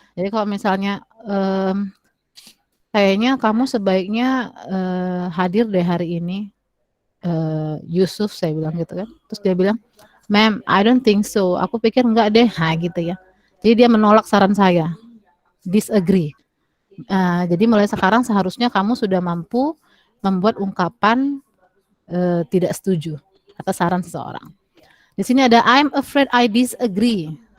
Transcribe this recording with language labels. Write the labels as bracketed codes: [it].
[id] Jadi kalau misalnya kayaknya kamu sebaiknya hadir deh hari ini. Yusuf saya bilang gitu kan. Terus dia bilang, [en] "Ma'am, I don't think so." [id] Aku pikir enggak deh, gitu ya. Jadi dia menolak saran saya. [en] Disagree. [id] Jadi mulai sekarang seharusnya kamu sudah mampu membuat ungkapan tidak setuju atas saran seseorang. [en] Di sini ada I'm afraid I disagree.